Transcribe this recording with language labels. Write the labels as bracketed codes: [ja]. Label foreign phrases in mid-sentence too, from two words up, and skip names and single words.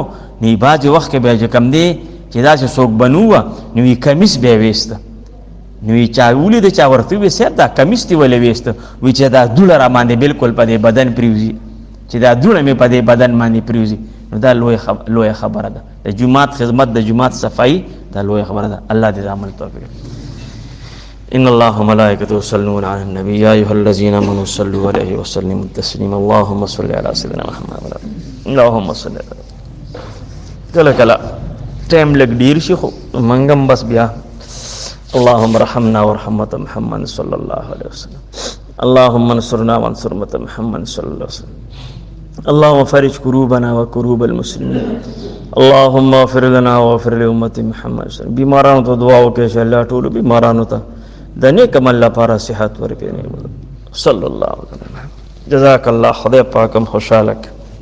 [ps] نی باج وخت کې به کم دی چې دا چې څوک بنو نو کمیس به وېست، نو چا ولې د چا ورته وې سر دا کمیس دی ولې وېست، وی چې دا دوله را باندې بالکل په بدن پریوزي، چې دا دوله مې په بدن باندې پریوزي. نو دا لوی خبره ده، د جماعت خدمت، د جماعت صفائی دا لوی خبره ده. الله دې عمل توفیق. [ar] ان الله وملائكته يصلون على النبي يا ايها الذين امنوا صلوا عليه وسلموا تسليما. اللهم صل على سيدنا محمد. اللهم صل [ps] کله کله ټیم لګ ډیر شي خو منګم بس بیا. [ar] اللهم ارحمنا وارحمة محمد صلى الله عليه وسلم. اللهم انصرنا وانصر امة محمد صلى الله عليه وسلم. اللهم فرج كروبنا وكروب المسلمين. اللهم اغفر لنا واغفر لأمة محمد صلى الله عليه وسلم. [ps] بیمارانو ته دعا وکړه چې الله ټول بیمارانو ته د نیک عمل لپاره صحت ورکړي. [ar] صلی الله علیه وسلم. جزاک الله، [ps] خدای پاکم خوشاله کړي.